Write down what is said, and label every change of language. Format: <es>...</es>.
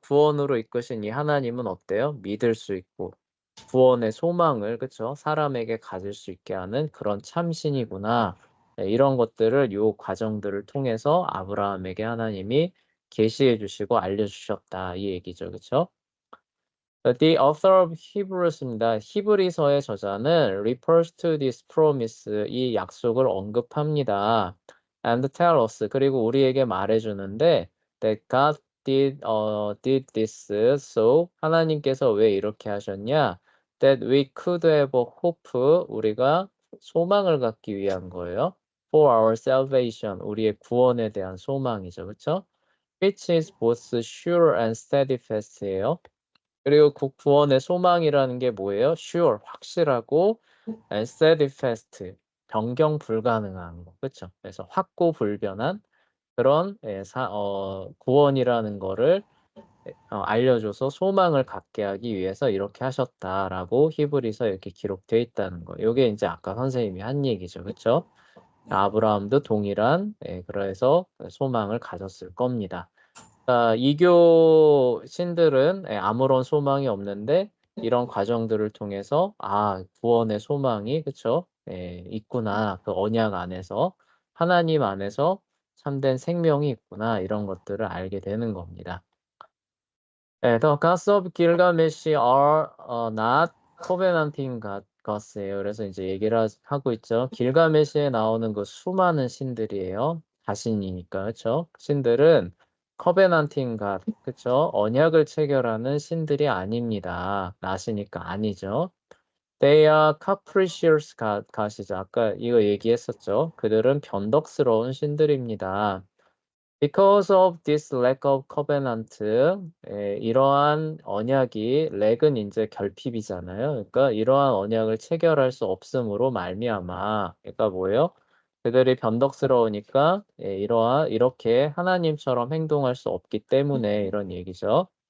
<ko>구원으로 이끄신 이 하나님은 어때요? 믿을 수 있고 구원의 소망을, 그쵸? 사람에게 가질 수 있게 하는 그런 참신이구나. 네, 이런 것들을 요 과정들을 통해서 아브라함에게 하나님이 계시해 주시고 알려주셨다. 이 얘기죠. 그쵸?</ko> <en>The author of Hebrews입니다.</en> <ko>히브리서의 저자는</ko> <en>refers to this promise,</en> <ko>이 약속을 언급합니다.</ko> <en>And tell us,</en> <ko>그리고 우리에게 말해주는데</ko> <en>that God did this so,</en> <ko>하나님께서 왜 이렇게 하셨냐?</ko> <en>That we could have a hope,</en> <ko>우리가 소망을 갖기 위한 거예요.</ko> <en>For our salvation,</en> <ko>우리의 구원에 대한 소망이죠. 그렇죠?</ko> <en>Which is both sure and steadfast예요.</en> <ko>그리고 그 구원의 소망이라는 게 뭐예요? sure, 확실하고</ko> <en>and steadfast,</en> <ko>변경 불가능한 거. 그렇죠? 그래서 확고불변한 그런 구원이라는 거를 알려줘서 소망을 갖게 하기 위해서 이렇게 하셨다라고 히브리서 이렇게 기록되어 있다는 거. 이게 이제 아까 선생님이 한 얘기죠. 그렇죠? 아브라함도 동일한 그래서 소망을 가졌을 겁니다. 이교 신들은 아무런 소망이 없는데 이런 과정들을 통해서 구원의 소망이 그쵸? 있구나. 그 언약 안에서 하나님 안에서 참된 생명이 있구나. 이런 것들을 알게 되는 겁니다.</ko> <en>The gods of Gilgamesh are not covenanting gods예요.</en> <ko>그래서 이제 얘기를 하고 있죠. 길가메시에 나오는 그 수많은 신들이에요. 자신이니까, 그렇죠? 신들은 covenanting god, 그렇죠? 언약을 체결하는 신들이 아닙니다. 나시니까 아니죠.</ko> <en>They are capricious god이죠.</en> <ko>아까 이거 얘기했었죠. 그들은 변덕스러운 신들입니다.</ko> <en>Because of this lack of covenant,</en> <ko>이러한 언약이, 렉은 이제 결핍이잖아요. 그러니까 이러한 언약을 체결할 수 없음으로 말미암아, 그러니까 뭐예요? 그들이 변덕스러우니까 이렇게 하나님처럼 행동할 수 없기 때문에 이런 얘기죠.</ko>